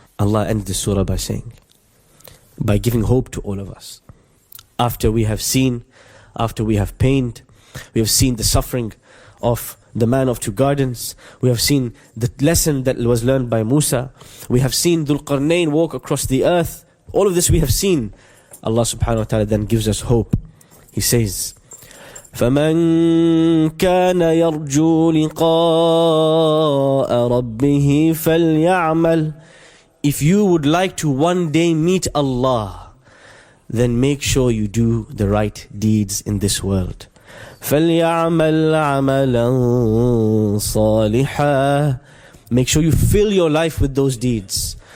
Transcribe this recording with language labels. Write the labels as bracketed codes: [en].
[en] Allah ends this surah by saying, by giving hope to all of us. After we have seen, after we have pained, we have seen the suffering of the man of two gardens. We have seen the lesson that was learned by Musa. We have seen Dhul Qarnayn walk across the earth. All of this we have seen. Allah subhanahu wa ta'ala then gives us hope. He says, [ar] فَمَنْ كَانَ يَرْجُو لِقَاءَ رَبِّهِ فَلْيَعْمَلْ. [en] If you would like to one day meet Allah, then make sure you do the right deeds in this world. [ar] فَلْيَعْمَلْ عَمَلًا صَالِحًا. [en] Make sure you fill your life with those deeds.